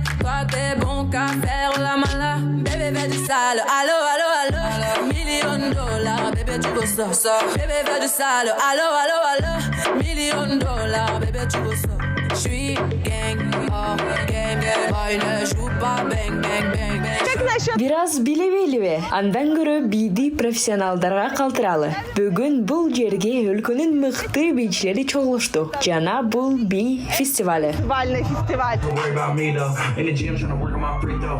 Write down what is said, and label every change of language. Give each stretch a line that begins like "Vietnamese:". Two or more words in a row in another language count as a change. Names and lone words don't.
French: Toi, t'es bon qu'à faire la mala. Bébé, fais du sale. Allo, allo, allo. $1,000,000, bébé, tu veux ça. Bébé, fais du sale. Allo, allo, allo. $1,000,000, bébé, tu veux ça. J'suis gang, oh, gang, gang. Boy, ne joue pas bang, bang, bang, bang.
Kyrgyz: Biraz билебелибе, андан көрө биди профессионалдарга калтыралы. Бүгүн бул жерге өлкөнүн мыкты бийчилери чогулушту. Жана бул би фестивалы.
Russian: Фестивальный фестиваль.
English: Don't worry about me though. In the gym trying to work on my free throw.